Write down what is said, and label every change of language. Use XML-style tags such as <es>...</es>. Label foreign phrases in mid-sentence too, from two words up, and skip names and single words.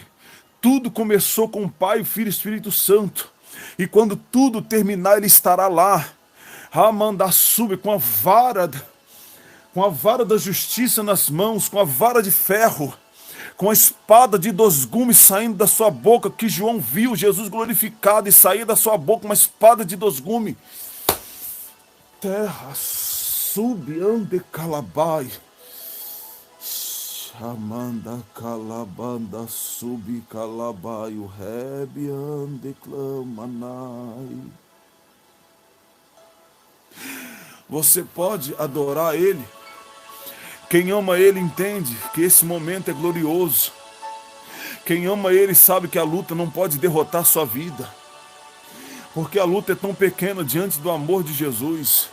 <pt>Tudo começou com o Pai, o Filho e o Espírito Santo, e quando tudo terminar, ele estará lá, Ramandassube, com a vara da justiça nas mãos, com a vara de ferro, com a espada de 2 gumes saindo da sua boca, que João viu Jesus glorificado e sair da sua boca uma espada de 2 gumes. Terra sube ande calabai, chamanda calabanda sube calabai, o rebe ande clamanai. Você pode adorar Ele. Quem ama Ele entende que esse momento é glorioso. Quem ama Ele sabe que a luta não pode derrotar sua vida, porque a luta é tão pequena diante do amor de Jesus.</pt>